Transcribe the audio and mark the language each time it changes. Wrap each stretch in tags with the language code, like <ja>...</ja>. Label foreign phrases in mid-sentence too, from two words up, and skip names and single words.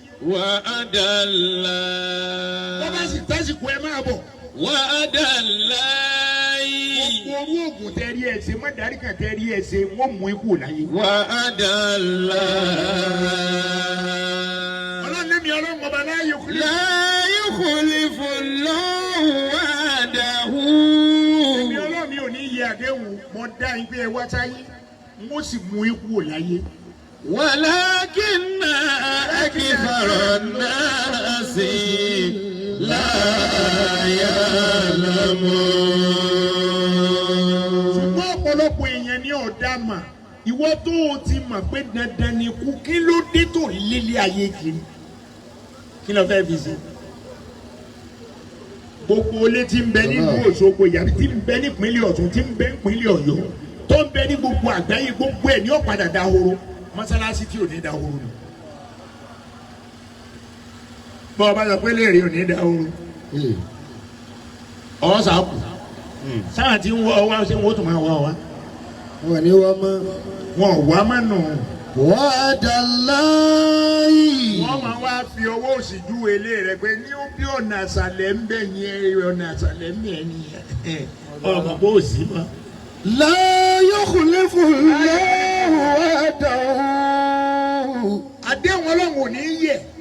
<ar>وعد الله.</ar> <yo>Bọ́ bá sì tásìkò ẹ máa bọ̀.</yo> <ar>وعد الله.</ar> <yo>Gbogbo orú oògùn tẹ rí ẹ ṣe, má dárí kan tẹ rí ẹ ṣe, wọ́n mú ikú láyé.</yo> <ar>وعد الله.</ar> <yo>Ọlọ́run ní mi Ọlọ́run ọba</yo> <ar>لا يخلف. لا يخلف الله وعده.</ar> <yo>Èmi Ọlọ́run mi ò ní yẹ àdéhùn, mo dá yín pé ẹ wá sáyé, n ó sì mú ikú láyé.</yo> <ar>ولكن أكثر الناس لا يعلمون.</ar> <yo>Ṣùgbọ́n ọ̀pọ̀lọpọ̀ èèyàn ni ò dá mà. Ìwọ tó o ti mọ̀ pé dandan ni kú, kí ló dé tó lélẹ̀ ayé kiri? Kí ló fẹ́ fi ṣe? Gbogbo ilé tí ń bẹ nílùú Allah. Òṣogbo, yàrá tí ń bẹ nípínlẹ̀ Ọ̀ṣun, tí ń bẹ nípínlẹ̀ Ọ̀yọ́, tó ń bẹ ní gbogbo àgbáyé, gbogbo ẹ̀ ní ó padà dahoro. Mọ́sálásí tí ò ní dahoro nù. Bọ́ ọ bá sọ pé léèrè ò ní dahoro. Ee. Ọ̀ sá kù. Hmm. Sáà tí ń wọ ọ wá, ṣé wọ́n tún máa wá ọ wá? Wọ́n ní wá mọ́. Wọn ò wá mọ́ nù.</yo> <ar>وعد الله.</ar> <yo>Wọ́n máa wá fi ọwọ́ òsì júwe ilé rẹ pé ní ó bí ọ̀nà àṣàlẹ̀ ń bẹ̀ yẹn, ọ̀nà àṣàlẹ̀ ń bẹ̀ yẹn. Ọmọ bó o sí mọ́.</yo> <ar>لا يخلف الله وعده.</ar> <yo>Àdéhùن Ọlọ́run ò ní yẹ̀.</yo>